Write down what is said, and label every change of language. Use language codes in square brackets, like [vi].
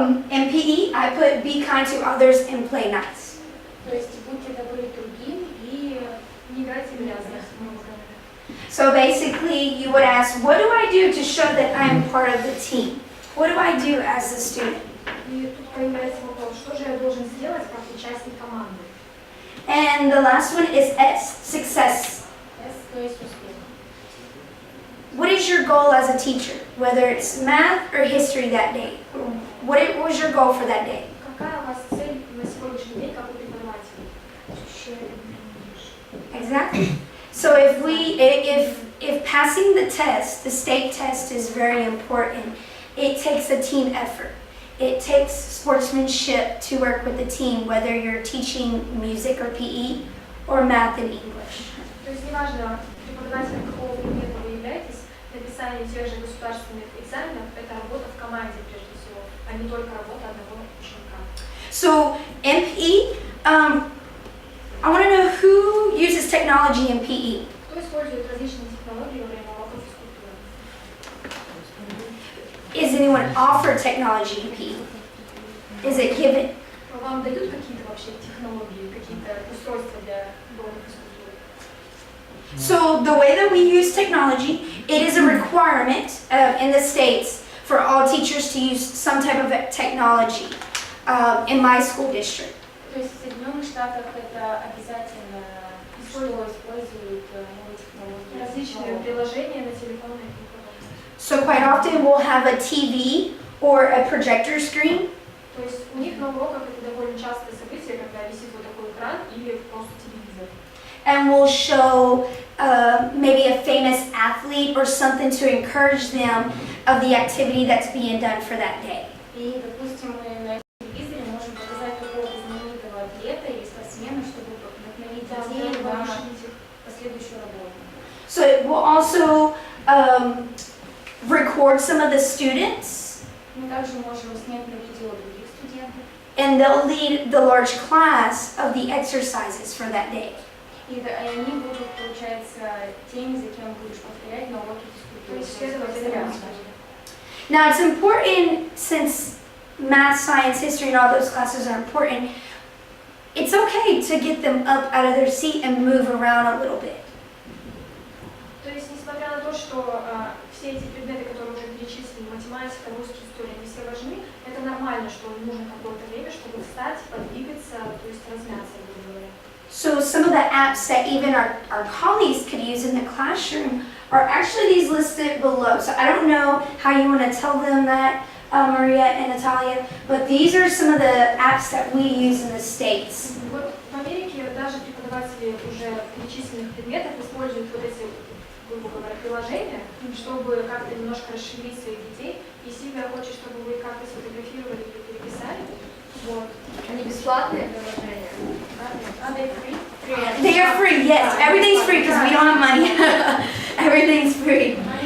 [en] In PE, I put be kind to others and play nice. [ru] То есть будьте добры к другим и Не играйте в грязных. [en] So basically, you would ask, what do I do to show that I'm part of the team? What do I do as a student? [ru] И тут появляется вопрос, что же я должен сделать как участник команды? [en] And the last one is S, success. [ru] S, то есть успех. [en] What is your goal as a teacher, whether it's math or history that day? What was your goal for that day? [ru] Какая у вас цель на сегодняшний день как у преподавателя? [en] Exactly. So if passing the test, the state test is very important, it takes a team effort. It takes sportsmanship to work with the team, whether you're teaching music or PE or math and English. [ru] То есть неважно, преподавателем какого предмета вы являетесь, написание тех же государственных экзаменов – это работа в команде прежде всего, а не только работа одного ученика. [en] So in PE, I want to know who uses technology in PE. [ru] Кто использует различные технологии во время уроков физкультуры? [en] Is anyone offered technology in PE? Is it given? [ru] Вам дают какие-то вообще технологии, какие-то устройства для уроков физкультуры? [en] So the way that we use technology, it is a requirement in the States for all teachers to use some type of technology in my school district. [ru] То есть в Соединенных Штатах это обязательно, что используют новые технологии. Различные приложения на телефоны. [en] So quite often we'll have a TV or a projector screen. [ru] То есть у них на уроках это довольно частое событие, когда висит вот такой экран или просто телевизор. [en] And we'll show maybe a famous athlete or something to encourage them of the activity that's being done for that day. [ru] И, допустим, мы на телевизоре можем показать какого-то знаменитого атлета или спортсмена, чтобы вдохновить детей на последующую работу. [en] So it will also record some of the students, [ru] Мы также можем снять на видео других студентов. [en] and they'll lead the large class of the exercises for that day. [ru] И они будут, получается, теми, за кем будешь повторять на уроке То физкультуры. есть следовательно, [en] Now it's important, since math, science, history, and all those classes are important, it's okay to get them up out of their seat and move around a little bit. [ru] То есть, несмотря на то, что все эти предметы, которые уже перечислили, математика, русский, история, они все важны, это нормально, что нужно какое-то время, чтобы встать, подвигаться, то есть размяться, грубо говоря. [en] So some of the apps that even our colleagues could use in the classroom are actually these listed below. So I don't know how you want to tell them that, Maria and Natalia, but these are some of the apps that we use in the States. [ru] Вот в Америке даже преподаватели уже перечисленных предметов используют вот эти, грубо говоря, приложения, чтобы как-то немножко расшевелить своих детей. И Сильвия хочет, чтобы вы как-то сфотографировали или переписали. Вот. Они бесплатные приложения? [en] Are they free? They are free, yes. Everything's free because we don't have money. Everything's free.